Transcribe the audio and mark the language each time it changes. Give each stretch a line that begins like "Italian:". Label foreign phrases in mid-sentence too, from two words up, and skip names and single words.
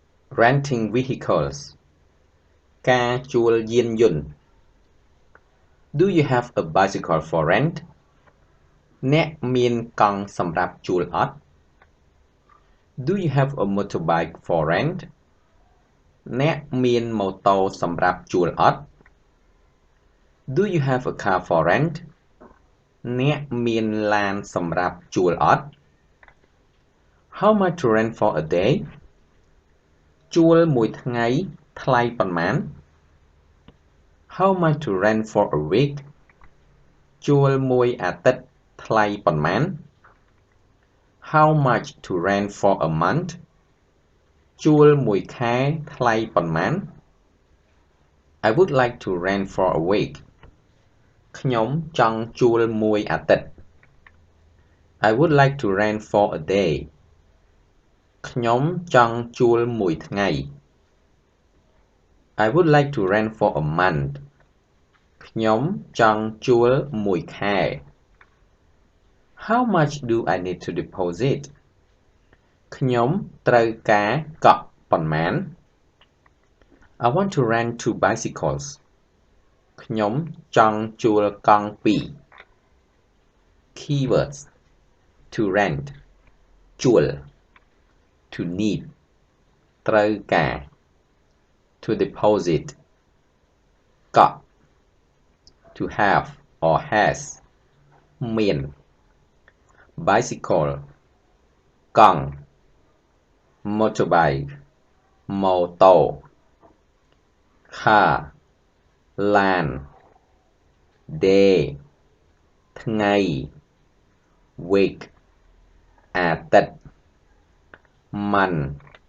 English: renting vehicles
Khmer: ការជួលយានយន្ត
English: Do you have a bicycle for rent
Khmer: អ្នកមានកង់សម្រាប់ជួលអត់
English: Do you have a motorbike for rent អ្នក
Khmer: មានម៉ូតូសម្រាប់ជួលអត់
English: Do you have a car for rent
Khmer: អ្នកមានឡានសម្រាប់ជួលអត់
English: How much to rent for a day
Khmer: ជួលមួយថ្ងៃថ្លៃប៉ុន្មាន
English: How much to rent for a week
Khmer: ជួលមួយអាទិត្យថ្លៃប៉ុន្មាន
English: How much to rent for a month
Khmer: ជួលមួយខែថ្លៃប៉ុន្មាន
English: I would like to rent for a week
Khmer: ខ្ញុំចង់ជួលមួយអាទិត្យ
English: I would like to rent for a day
Khmer: ខ្ញុំចង់ជួលមួយថ្ងៃ
English: I would like to rent for a month
Khmer: ខ្ញុំចង់ជួលមួយខែ
English: How much do I need to deposit
Khmer: ខ្ញុំត្រូវការកក់ប៉ុន្មាន
English: I want to rent
Khmer: 2 bicycles ខ្ញុំចង់ជួលកង់ពី
English: រ Keywords to rent ជួល to need ត្រូវការ to deposit កក់ to have or has មាន bicycle កង់ motorbike ម៉ូតូ car ឡាន day ថ្ងៃ week អាទិត្យ month